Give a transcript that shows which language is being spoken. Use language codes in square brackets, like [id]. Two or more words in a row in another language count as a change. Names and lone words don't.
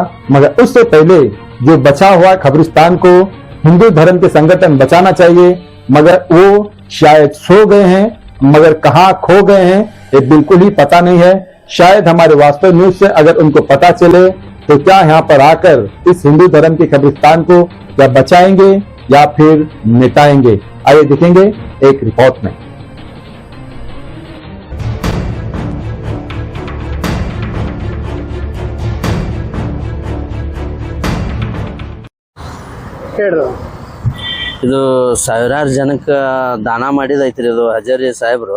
[hi] मगर उससे पहले जो बचा हुआ कब्रिस्तान को हिंदू धर्म के संगठन बचाना चाहिए, मगर वो शायद सो गए हैं, मगर कहाँ खो गए हैं ये बिल्कुल ही पता नहीं है। शायद हमारे वास्तव न्यूज से अगर उनको पता चले तो क्या यहाँ पर आकर इस हिंदू धर्म के कब्रिस्तान को या बचाएंगे या फिर मिटाएंगे। आइए देखेंगे एक रिपोर्ट में। [kn] ಇದು ಸಾವಿರಾರು ಜನಕ್ಕೆ ದಾನ ಮಾಡಿದೈತ್ರಿ ಇದು ಹಜಾರಿ ಸಾಹೇಬ್ರು.